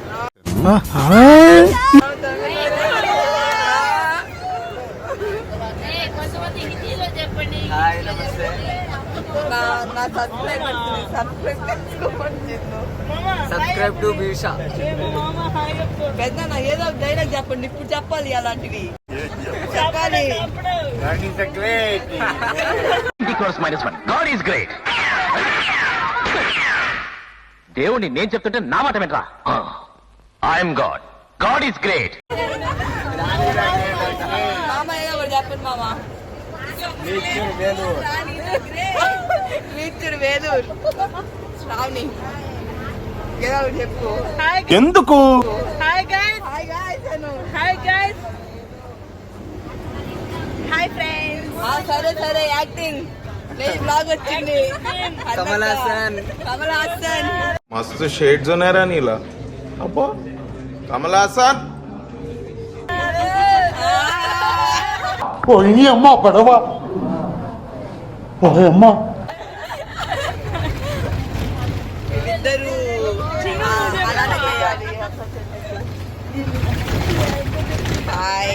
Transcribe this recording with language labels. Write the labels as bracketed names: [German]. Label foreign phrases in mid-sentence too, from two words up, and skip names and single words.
[English] subscribe to బీషా. [Telugu] పెద్ద ఏదో డైలాగ్ చెప్పండి. ఇప్పుడు చెప్పాలి అలాంటివి చెప్పాలి. దేవుణ్ణి నేను చెప్తుంటే నా మాట వినరా? [English] I'm God. God is great. [Telugu] మామ ఏదో ఒకటి చెప్పండి మామ. రీచర్ వేలూరు శ్రావణి ఏదో ఒకటి చెప్పు. ఎందుకు? [English] Hi guys. Hi guys అను. Hi guys. Hi friends. [Telugu] సరే యాక్టింగ్ లేదు. బ్లాగ్ వచ్చింది. కమల్ హాసన్. [Marathi] मस्त शेड्स होणार नीला अप्पा कमल हासन [Telugu] పోయి అమ్మ పడవ పోయి అమ్మ. ఇద్దరు అలానే చేయాలి. హాయ్.